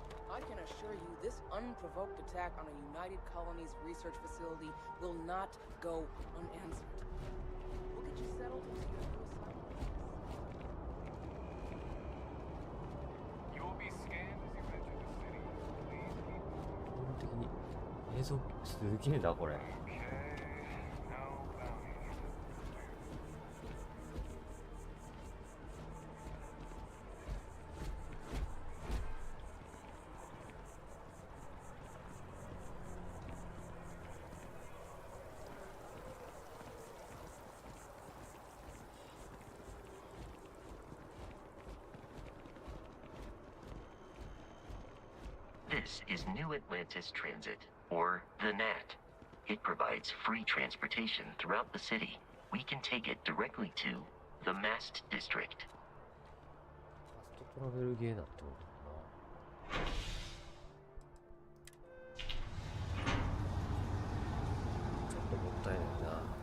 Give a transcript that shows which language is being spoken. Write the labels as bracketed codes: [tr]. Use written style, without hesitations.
[en] I can assure you this unprovoked attack on a United Colonies research facility will not go unanswered. We'll get you settled into your new assignment. You will be scanned as you enter the city. Please keep [ja] 基本的に映像すげえなこれ。 [en] Okay. No bounty. This is New Atlantis Transit, or the NAT. It provides free transportation throughout the city. We can take it directly to the Mast District. [ja] ファストトラベルゲーなんてことかな。ちょっともったいないな。